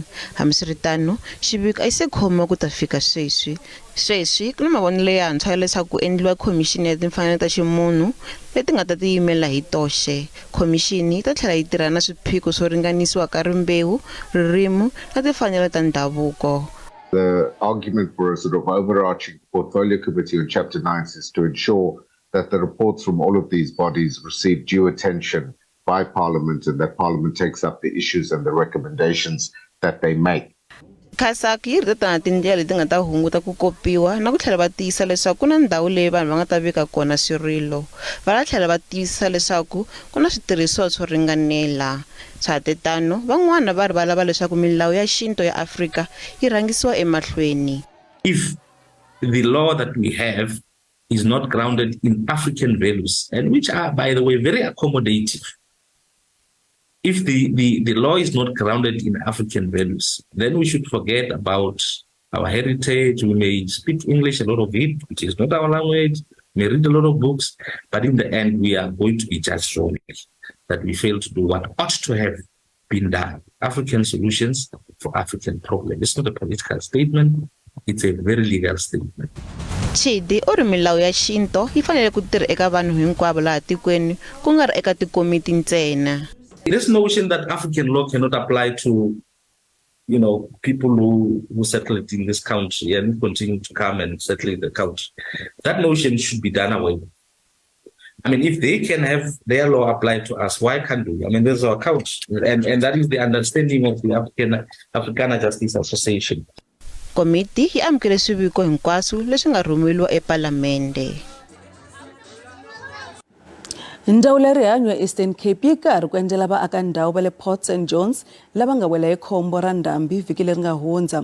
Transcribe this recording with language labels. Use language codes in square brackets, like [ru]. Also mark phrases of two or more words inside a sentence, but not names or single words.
[ts] Hambiswiritano, xiviko a xi se khomiwa ku ta fika sweswi. Sweswi ku na mavonelo yantshwa leswaku ku endliwa khomixini ya timfanelo ta ximunhu leti nga ta tiyimela hi toxe. Khomixini yi ta tlhela yi tirha na swiphiqo swo ringanisiwa ka rimbewu, ririmi na timfanelo ta ndhavuko. [en] The argument for a sort of overarching portfolio committee on chapter 9 is to ensure that the reports from all of these bodies receive due attention by Parliament, and that Parliament takes up the issues and the recommendations that they make. [ts] CASAC yi ri tana tindlela leti nga ta hunguta ku kopiwa na ku tlhela va tiyisa leswaku ku na ndhawu leyi vanhu va nga ta veka kona swirilo. Va tlhela va tiyisa leswaku ku na switirhisiwa swo ringanela. Swihatetano van'wana va ri va lava leswaku milawu ya xinto ya Afrika yi rhangisiwa emahlweni. [en] If the law that we have is not grounded in African values, and which are, by the way, very accommodative. If the law is not grounded in African values, then we should forget about our heritage. We may speak English, a lot of it, which is not our language, may read a lot of books, but in the end, we are going to be judged wrongly that we failed to do what ought to have been done. African solutions for African problems. It's not a political statement, it's a very legal statement. [ts] Chidi o ri milawu ya xinto yi fanele ku tirha eka vanhu hinkwavo laha tikweni ku nga ri eka tikomiti ntsena. [en] This notion that African law cannot apply to, people who settled in this country and continue to come and settle in the country, that notion should be done away with. I mean, if they can have their law applied to us, why can't we? I mean, there's our country, and that is the understanding of the Africana Justice Association. [ts] Komiti yi amukele swiviko hinkwaswo leswi nga rhumeriwa ePalamende. Ndhawu ya rihanyo ya Eastern Cape yi karhi ku endlela vaaka ndhawu va le Port St Johns lava nga wela hi khombo ra ndhambi vhiki leri nga hundza.